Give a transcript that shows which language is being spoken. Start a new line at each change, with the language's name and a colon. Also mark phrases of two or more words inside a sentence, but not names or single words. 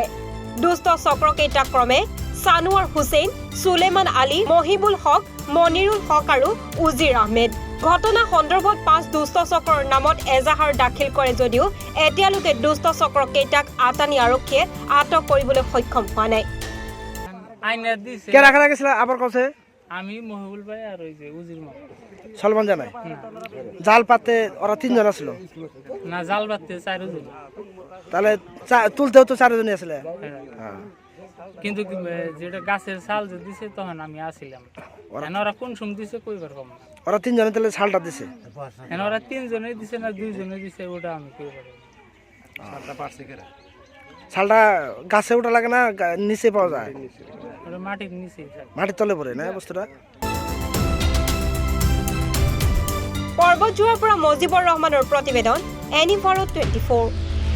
Assamese: দুষ্ট চক্ৰকেইটা ক্ৰমে সানোৱাৰ হুছেইন, সুলেমান আলী, মহিবুল হক, মনিৰুল হক আৰু উজিৰ আহমেদ। ঘটনা সন্দৰ্ভত 5 দুষ্ট চক্ৰৰ নামত এজাহাৰ দাখিল কৰে যদিও এতিয়ালৈকে দুষ্ট চক্ৰকেইটাক আতানী আৰক্ষীয়ে আটক কৰিবলৈ সক্ষম হোৱা নাই।
Bangla: আমি মহিবুল ভাই আর ওই যে উজির মা সলমান জানাই জাল পাতে ওরা 3 জন ছিল না জাল পাততে 4 জন তাহলে তুলতেও তো 4 জনই আসলে কিন্তু যেটা গাছের ছাল যে দিছে তখন আমি আসিলাম ওরা কোন সময় দিছে কইবার কম ওরা 3 জনে তাহলে ছালটা দিছে ওরা 3 জনেই দিছে না 2 জনেই দিছে ওটা আমি কইবার ছালটা পারছে কেরা ছালটা গাছে ওটা লাগে না নিচে পাওয়া যায় ওটা মাটির নিচে মাটির তলে পড়ে না বস্তুটা।
Assamese: পৰ্বতজোৱাৰ পৰা মজিবুৰ ৰহমানৰ প্ৰতিবেদন, এনি ভাৰত 24।